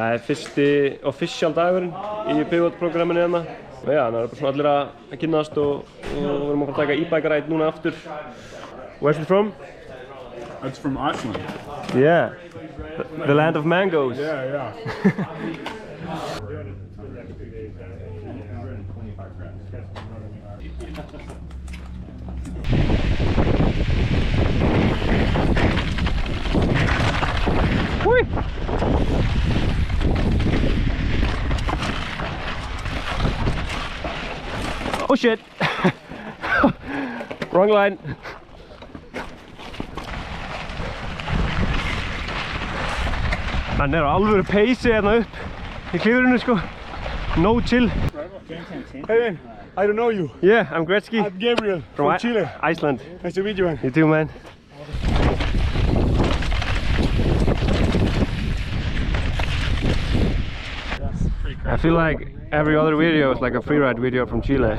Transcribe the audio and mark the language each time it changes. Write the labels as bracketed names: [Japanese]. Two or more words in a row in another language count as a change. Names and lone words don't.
[Icelandic] Það fyrsti official dagurinn í Pivot-programminu hérna. Og já, það bara svona allir að kynnast og við erum að fara að taka [English] e-bike ride [Icelandic] núna aftur. [English] Where's it from? It's from Iceland. Yeah, the land of mangoes. Yeah. Whee! Oh shit! Wrong line. [Icelandic] Hann alvöru peysi hérna upp í klifurinu sko. [English] No chill. Hey man, I don't know you. Yeah, I'm Gretzky. I'm Gabriel from Chile. Iceland. Nice to meet you, man. You too, man. I feel like every other video is like a freeride video from Chile.